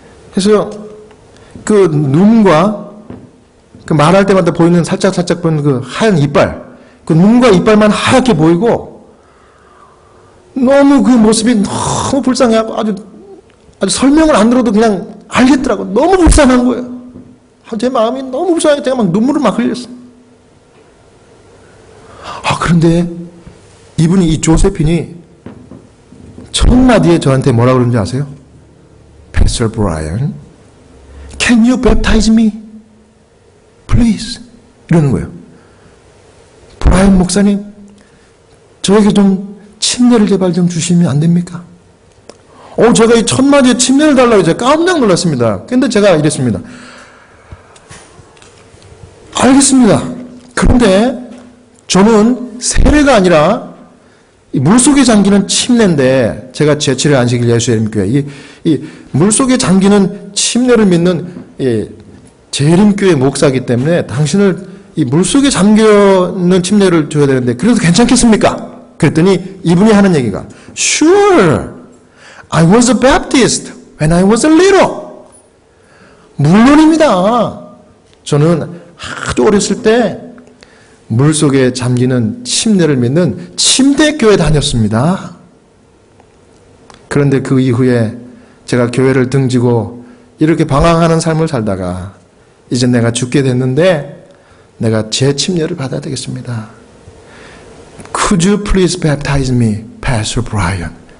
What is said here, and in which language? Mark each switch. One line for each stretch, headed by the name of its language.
Korean: 그래서 그 눈과 그 말할 때마다 보이는 살짝 보이는 그 하얀 이빨, 그 눈과 이빨만 하얗게 보이고 너무 그 모습이 너무 불쌍해하고 아주 설명을 안 들어도 그냥 알겠더라고. 너무 불쌍한 거예요. 제 마음이 너무 불쌍해. 제가 막 눈물을 막 흘렸어요. 그런데 이분이, 이 조세핀이 첫 마디에 저한테 뭐라고 그러는지 아세요?
English: Pastor Brian, can you baptize me? Please.
Korean: 이러는 거예요. 브라이언 목사님, 저에게 좀 침례를 제발 좀 주시면 안 됩니까? 제가 이 첫 마디에 침례를 달라고 제가 깜짝 놀랐습니다. 근데 제가 이랬습니다. 알겠습니다. 그런데 저는 세례가 아니라 물속에 잠기는 침례인데, 제가 제7회 안식일 예수예림교회 이 물속에 잠기는 침례를 믿는 재림교회 목사이기 때문에 당신을 이 물속에 잠겨있는 침례를 줘야 되는데 그래도 괜찮겠습니까? 그랬더니 이분이 하는 얘기가
English: Sure, I was a Baptist when I was a little.
Korean: 물론입니다. 저는 아주 어렸을 때 물속에 잠기는 침례를 믿는 침대교회 다녔습니다. 그런데 그 이후에 제가 교회를 등지고 이렇게 방황하는 삶을 살다가 이제 내가 죽게 됐는데 내가 제 침례를 받아야 되겠습니다.
English: Could you please baptize me, Pastor Brian?